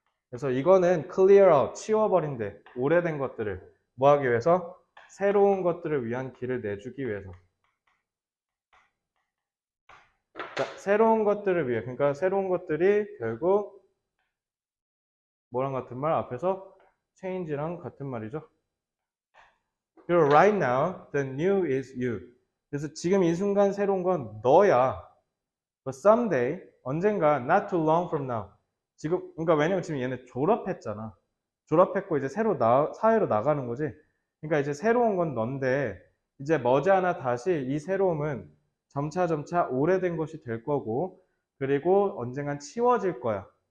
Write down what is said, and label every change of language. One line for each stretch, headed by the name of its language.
Korean: 그래서 이거는 clear out, 치워버린대. 오래된 것들을 뭐 하기 위해서? 새로운 것들을 위한 길을 내주기 위해서. 자, 새로운 것들을 위해. 그러니까 새로운 것들이 결국 뭐랑 같은 말? 앞에서 change랑 같은 말이죠.
English: 그리고 right now, the new is you.
Korean: 그래서 지금 이 순간 새로운 건 너야.
English: But someday,
Korean: 언젠가,
English: not too long from now.
Korean: 지금, 그러니까 왜냐면 지금 얘네 졸업했잖아. 졸업했고 이제 새로 사회로 나가는 거지. 그러니까 이제 새로운 건 넌데, 이제 머지않아 다시 이 새로움은 점차 오래된 것이 될 거고, 그리고 언젠간 치워질 거야.